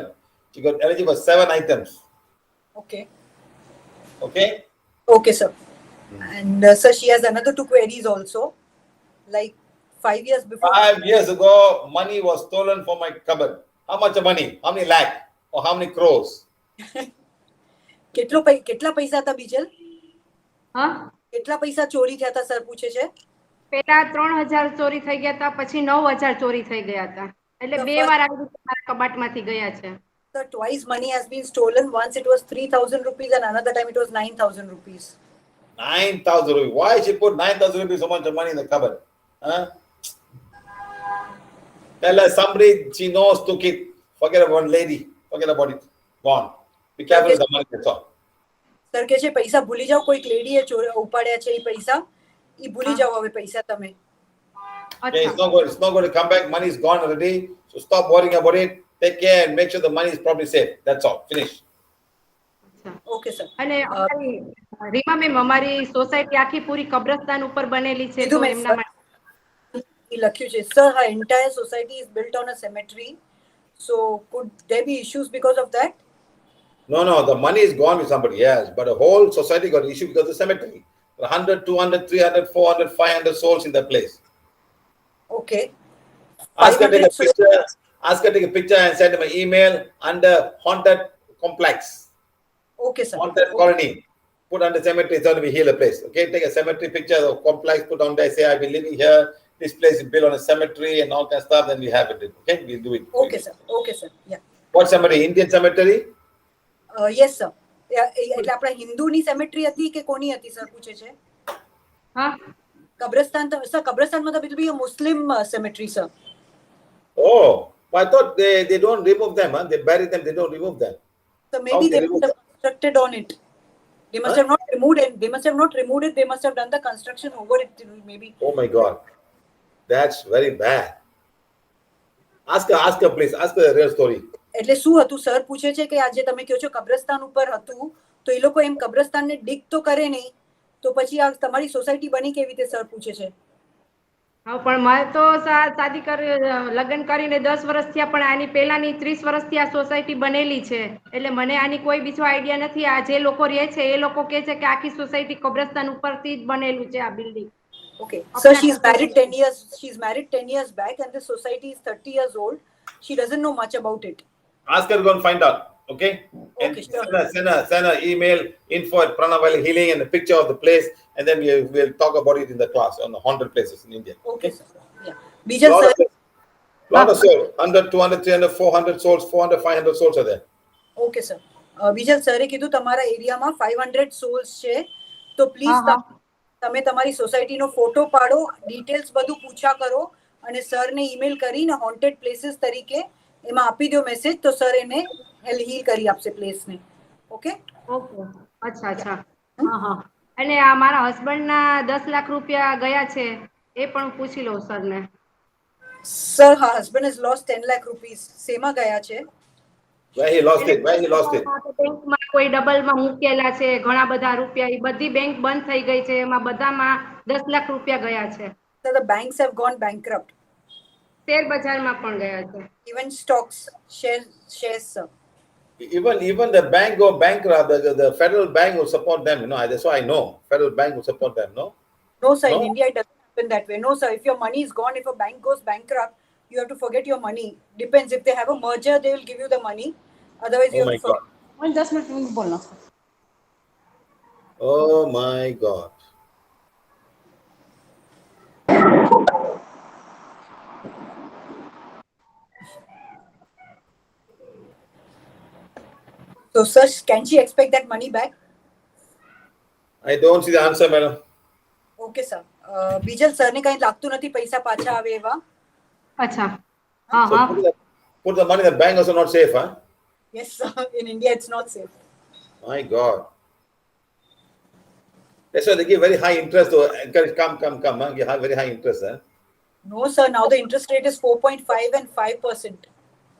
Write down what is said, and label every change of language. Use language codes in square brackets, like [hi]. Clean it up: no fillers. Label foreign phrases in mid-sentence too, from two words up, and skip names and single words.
[en] She got allergy for 7 items. Okay. Okay? Okay, sir. And sir, she has another 2 queries also. Like 5 years before. 5 years ago, money was stolen from my cupboard. How much money? How many lakh? Or how many crores? [gu] કેટલા પૈસા હતા બીજલ? હા? કેટલા પૈસા ચોરી થયા હતા સર પૂછે છે? પેલા 3000 ચોરી થઈ ગયા હતા, પછી 9000 ચોરી થઈ ગયા હતા. એટલે બે વાર આવી રીતે મારા કબાટમાંથી ગયા છે. [en] Sir, twice money has been stolen. Once it was 3,000 rupees and another time it was 9,000 rupees. 9,000 rupees. Why she put 9,000 rupees so much money in the cupboard? Huh? Tell her somebody she knows took it. Forget about one lady. Forget about it. Gone. Be careful with the money. That's all. [gu] સર કે છે પૈસા ભૂલી જાઓ, કોઈક લેડીએ ઉપાડ્યા છે એ પૈસા, ઈ ભૂલી જાઓ હવે પૈસા તમે. [en] Okay, it's not going to come back. Money is gone already. So stop worrying about it. Take care and make sure the money is properly safe. That's all. Finish. Okay, sir. [gu] અને અમારી રીમા મેમ, અમારી સોસાયટી આખી પૂરી કબ્રસ્તાન ઉપર બનેલી છે, તો એમના માટે ઈ લખ્યું છે. [en] Sir, her entire society is built on a cemetery. So could there be issues because of that? No, the money is gone with somebody else, but the whole society got issued because of the cemetery. 100, 200, 300, 400, 500 souls in that place. Okay. Ask her to take a picture and send him an email under haunted complex. Okay, sir. Haunted colony. Put under cemetery, it's going to be heal a place. Okay, take a cemetery picture of complex, put on there, say I've been living here. This place is built on a cemetery and all that stuff. Then we have it. Okay, we'll do it. Okay, sir. Okay, sir. Yeah. What cemetery? Indian cemetery? Yes, sir. [gu] એટલે આપણા હિન્દુની સેમેટ્રી હતી કે કોની હતી સર પૂછે છે? હા, કબ્રસ્તાન સર, કબ્રસ્તાનમાં તો બિલકુલ મુસ્લિમ સેમેટ્રી સર. [en] Oh, I thought they don't remove them, huh? They bury them, they don't remove them. So maybe they must have constructed on it. They must have not removed it. They must have not removed it. They must have done the construction over it, maybe. Oh my God, that's very bad. Ask her, please. Ask her the real story. [gu] એટલે શું હતું સર પૂછે છે કે આજે તમે કહો છો કબ્રસ્તાન ઉપર હતું, તો એ લોકો એમ કબ્રસ્તાનને ડિગ તો કરે નહીં, તો પછી આ તમારી સોસાયટી બની કેવી રીતે સર પૂછે છે? હા, પણ મારે તો શાદી કરી લગ્ન કરીને 10 વર્ષ થયા, પણ આની પહેલાની 30 વર્ષથી આ સોસાયટી બનેલી છે, એટલે મને આની કોઈ બીજો આઈડિયા નથી. આ જે લોકો રહે છે એ લોકો કહે છે કે આખી સોસાયટી કબ્રસ્તાન ઉપરથી જ બનેલું છે આ બિલ્ડિંગ. [en] Okay, so she's married 10 years. She's married 10 years back, and the society is 30 years old. She doesn't know much about it. Ask her to go and find out. Okay. And sure. Send her email info@Pranavali Healing and a picture of the place, and then we'll talk about it in the class on the haunted places in India. Okay, sir. Yeah. Bijal sir. Lot of souls. 100, 200, 300, 400 souls. 400, 500 souls are there. Okay, sir. [gu] બીજલ સરે કીધું તમારા એરિયામાં 500 souls છે, તો પ્લીઝ તમે તમારી સોસાયટીનો ફોટો પાડો, ડિટેલ્સ બધું પૂછા કરો અને સરને ઈમેલ કરીને [en] haunted places [gu] તરીકે એમાં આપી દો મેસેજ, તો સર એને હીલ કરી આપશે પ્લેસને. ઓકે? ઓકે, અચ્છા અચ્છા. હા હા. અને આ મારા હસબન્ડના 10 લાખ રૂપિયા ગયા છે, એ પણ પૂછી લો સરને. [en] Sir, her husband has lost 10 lakh rupees. [gu] સેમાં ગયા છે? [en] Where he lost it? Where he lost it? [gu] બેંકમાં કોઈ ડબલમાં મૂકેલા છે, ઘણા બધા રૂપિયા, એ બધી બેંક બંધ થઈ ગઈ છે, એમાં બધામાં 10 લાખ રૂપિયા ગયા છે. [en] So the banks have gone bankrupt. [gu] શેર બજારમાં પણ ગયા છે. [en] Even stocks, shares, sir. Even the bank go bankrupt. The federal bank will support them. You know, that's why I know. Federal bank will support them. No. No, sir. In India, it doesn't happen that way. No, sir. If your money is gone, if a bank goes bankrupt, you have to forget your money. Depends. If they have a merger, they will give you the money. Otherwise, you have to forget. [hi] 10 minutes बोलना. [en] Oh my God. So, sir, can she expect that money back? I don't see the answer, madam. Okay, sir. [gu] બીજલ સરને કઈ લાગતું નથી પૈસા પાછા આવે એવા? અચ્છા. [en] So put the money in the bank also not safe, huh? Yes, sir. In India, it's not safe. My God. That's why they give very high interest to encourage, come, huh? Give very high interest, huh? No, sir. Now the interest rate is 4.5 and 5%.